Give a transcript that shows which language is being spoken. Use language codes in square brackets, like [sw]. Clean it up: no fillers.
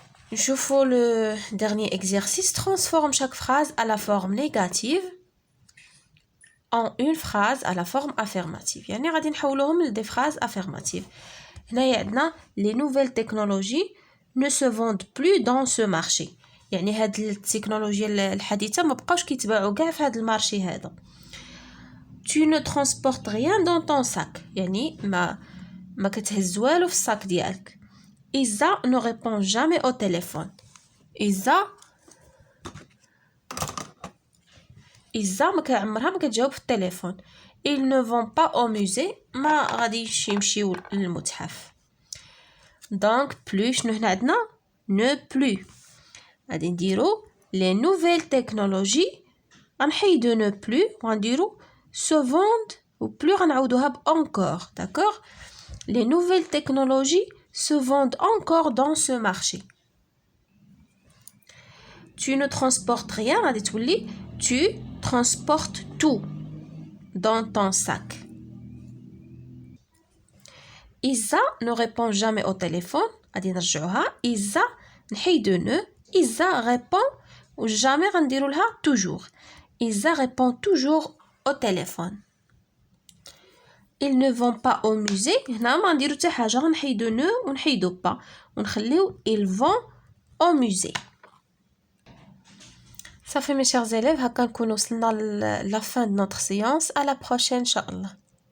[fr] Je fais le dernier exercice. Transforme chaque phrase à la forme négative en une phrase à la forme affirmative. [ar] يعني غادي نحولوهم [fr] des phrases affirmatives. [ar] هنايا عندنا [fr] les nouvelles technologies ne se vendent plus dans ce marché. [ar] يعني هاد التكنولوجيا الحديثة ما بقاوش كيتباعوا كاع في هاد المارشي هذا. [fr] Tu ne transportes rien dans ton sac. [ar] يعني ما كتهز والو في الصاك ديالك. [fr] Isa ne répond jamais au téléphone. [ar] Isa ما كعمرها ما كتجاوب في التليفون. [fr] Ils ne vont pas au musée. [ar] ما غاديش يمشيو للمتحف. [fr] Donc plus [ar] شنو هنا عندنا [fr] ne plus. [ar] غادي نديرو [fr] les nouvelles technologies [ar] غنحيدو [fr] ne plus [ar] وغنديرو [fr] se vendent ou plus [ar] غنعاودوها ب [fr] encore. D'accord? Les nouvelles technologies se vendent encore dans ce marché. Tu ne transportes rien [ar] غادي تولي [fr] tu transportes tout dans ton sac. Isa ne répond jamais au téléphone. [ar] غادي نرجعوها [fr] Isa [ar] نحيدو [fr] ne Isa répond و jamais [ar] غنديرو لها [fr] toujours. Isa répond toujours au téléphone. Ils ne vont pas au musée. [ar] هنا ما نديرو حتى حاجه غنحيدو ne ونحيدو pas ونخليو [fr] ils vont au musée. [ar] صافي [fr] mes chers élèves [ar] هكا نكونوا وصلنا [fr] la fin de notre séance. À la prochaine [ar] إن شاء الله.